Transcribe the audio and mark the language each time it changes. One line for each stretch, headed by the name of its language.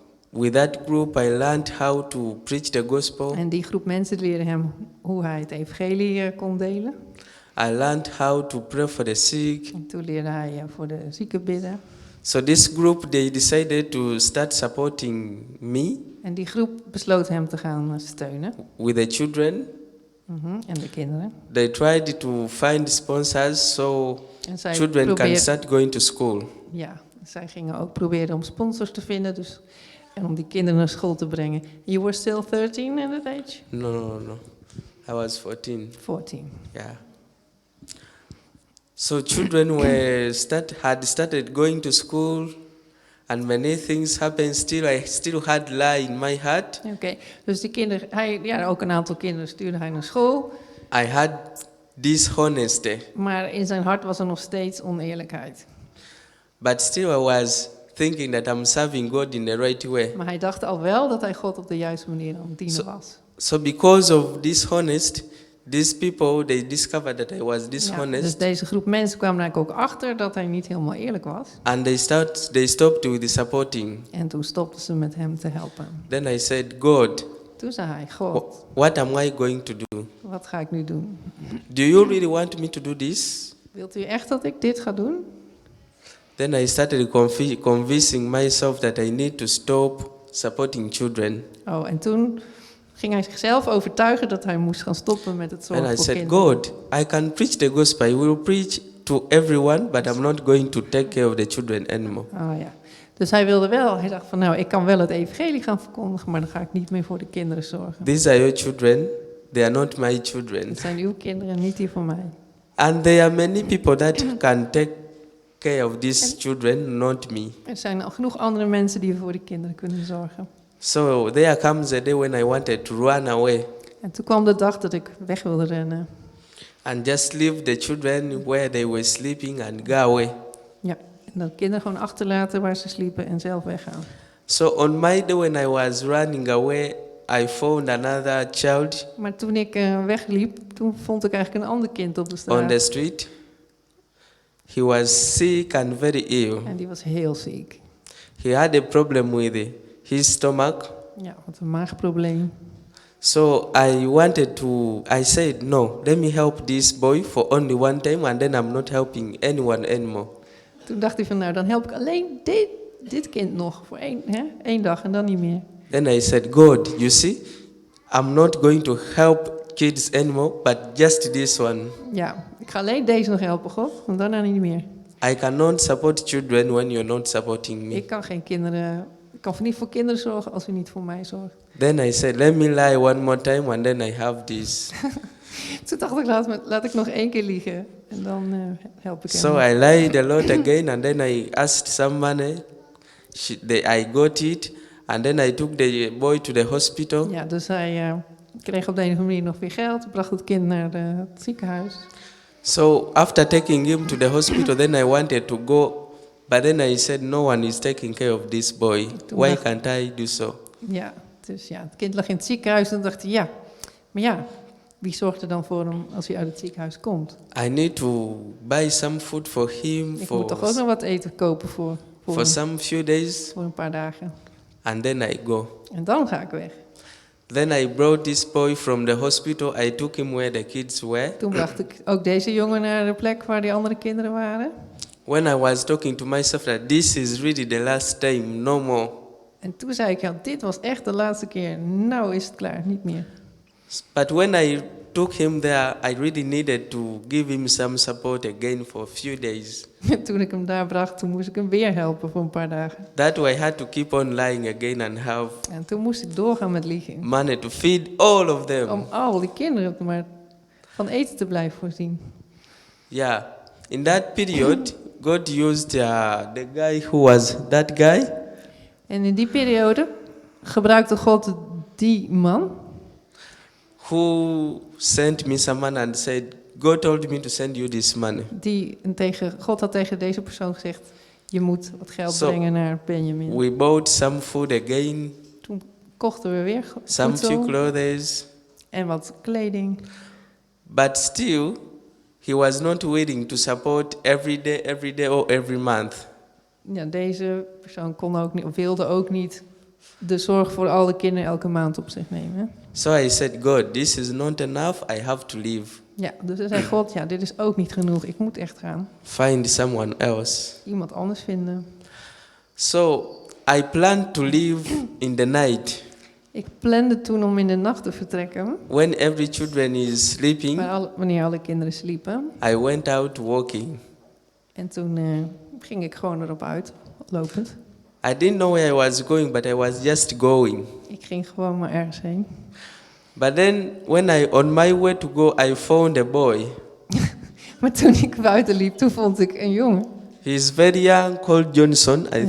English: With that group, I learned how to preach the gospel.
Dutch: En die groep mensen leerden hem hoe hij het evangelie kon delen.
English: I learned how to pray for the sick.
Dutch: En toen leerde hij voor de zieken bidden.
English: So this group, they decided to start supporting me
Dutch: En die groep besloot hem te gaan steunen.
English: with the children.
Dutch: En de kinderen.
English: They tried to find sponsors so
Dutch: En zij
English: children can start going to school.
Dutch: Ja, zij gingen ook proberen om sponsors te vinden. Dus, en om die kinderen naar school te brengen.
English: You were still 13 at that age? No. I was 14. 14. Yeah. So children had started going to school, and many things happened. I still had lie in my heart.
Dutch: Oké, dus die kinderen, ook een aantal kinderen stuurde hij naar school.
English: I had dishonesty,
Dutch: Maar in zijn hart was er nog steeds oneerlijkheid.
English: but still I was thinking that I'm serving God in the right way.
Dutch: Maar hij dacht al wel dat hij God op de juiste manier aan het dienen was.
English: So because of dishonest, these people, they discovered that I was
Dutch: Ja,
English: dishonest,
Dutch: dus deze groep mensen kwamen eigenlijk ook achter dat hij niet helemaal eerlijk was.
English: and they stopped with the supporting.
Dutch: En toen stopten ze met hem te helpen.
English: Then I said, God,
Dutch: Toen zei hij, God,
English: what am I going to do?
Dutch: wat ga ik nu doen?
English: Do you really want me to do this?
Dutch: Wilt u echt dat ik dit ga doen?
English: Then I started convincing myself that I need to stop supporting children.
Dutch: Oh, en toen ging hij zichzelf overtuigen dat hij moest gaan stoppen met het zorgen
English: And I
Dutch: voor
English: said,
Dutch: kinderen.
English: God, I can preach the gospel. I will preach to everyone, but I'm not going to take care of the children anymore.
Dutch: Oh ja. Dus hij dacht van ik kan wel het evangelie gaan verkondigen, maar dan ga ik niet meer voor de kinderen zorgen.
English: These are your children. They are not my children.
Dutch: Het zijn uw kinderen, niet die van mij.
English: And there are many people that can take care of these children, not me.
Dutch: Er zijn al genoeg andere mensen die voor die kinderen kunnen zorgen.
English: So there comes a day when I wanted to run away
Dutch: En toen kwam de dag dat ik weg wilde rennen.
English: and just leave the children where they were sleeping and go away.
Dutch: Ja, en de kinderen gewoon achterlaten waar ze sliepen en zelf weggaan.
English: So on my day when I was running away, I found another child
Dutch: Maar toen ik wegliep, toen vond ik eigenlijk een ander kind op de straat.
English: on the street. He was sick and very ill.
Dutch: En die was heel ziek.
English: He had a problem with his stomach.
Dutch: Ja, wat een maagprobleem.
English: So I said, no, let me help this boy for only one time and then I'm not helping anyone anymore.
Dutch: Toen dacht hij van, nou, dan help ik alleen dit kind nog voor één dag en dan niet meer.
English: Then I said, God, you see, I'm not going to help kids anymore, but just this one.
Dutch: Ja, ik ga alleen deze nog helpen, God, en daarna niet meer.
English: I cannot support children when you're not supporting me.
Dutch: Ik kan niet voor kinderen zorgen als u niet voor mij zorgt.
English: Then I said, let me lie one more time and then I have this.
Dutch: Toen dacht ik, laat ik nog 1 keer liegen en dan help ik hem.
English: So I lied a lot again and then I asked some money. I got it and then I took the boy to the hospital.
Dutch: Ja, dus hij kreeg op de een of andere manier nog weer geld, bracht het kind naar het ziekenhuis.
English: So after taking him to the hospital, then I wanted to go, but then I said, no one is taking care of this boy. Why can't I do so?
Dutch: Ja, dus ja, het kind lag in het ziekenhuis en dacht hij, maar wie zorgt er dan voor hem als hij uit het ziekenhuis komt?
English: I need to buy some food for him
Dutch: Ik moet toch ook nog wat eten kopen voor hem,
English: some few days,
Dutch: voor een paar dagen.
English: and then I go.
Dutch: En dan ga ik weg.
English: Then I brought this boy from the hospital. I took him where the kids were.
Dutch: Toen bracht ik ook deze jongen naar de plek waar die andere kinderen waren.
English: When I was talking to myself that this is really the last time, no more.
Dutch: En toen zei ik, ja, dit was echt de laatste keer. Nou is het klaar, niet meer.
English: But when I took him there, I really needed to give him some support again for a few days.
Dutch: Toen ik hem daar bracht, toen moest ik hem weer helpen voor een paar dagen.
English: That way I had to keep on lying again and have
Dutch: En toen moest ik doorgaan met liegen.
English: money to feed all of them.
Dutch: Om al die kinderen maar van eten te blijven voorzien.
English: Yeah. In that period, God used the guy who was that guy.
Dutch: En in die periode gebruikte God die man.
English: Who sent me some money and said, God told me to send you this money.
Dutch: God had tegen deze persoon gezegd, je moet wat geld brengen naar Benjamin.
English: We bought some food again.
Dutch: Toen kochten we weer
English: Some few
Dutch: voedsel
English: clothes.
Dutch: en wat kleding.
English: But still, he was not willing to support every day or every month.
Dutch: Ja, deze persoon wilde ook niet de zorg voor alle kinderen elke maand op zich nemen.
English: So I said, God, this is not enough. I have to leave.
Dutch: Ja, dus hij zei God, ja, dit is ook niet genoeg. Ik moet echt gaan.
English: Find someone else.
Dutch: Iemand anders vinden.
English: So I planned to leave in the night.
Dutch: Ik plande toen om in de nacht te vertrekken.
English: When every children is sleeping,
Dutch: Wanneer alle kinderen sliepen.
English: I went out walking.
Dutch: En toen ging ik gewoon erop uit, lopend.
English: I didn't know where I was going, but I was just going.
Dutch: Ik ging gewoon maar ergens heen.
English: But then, on my way to go, I found a boy.
Dutch: Maar toen ik buiten liep, toen vond ik een jongen.
English: He's very young, called Johnson, I think.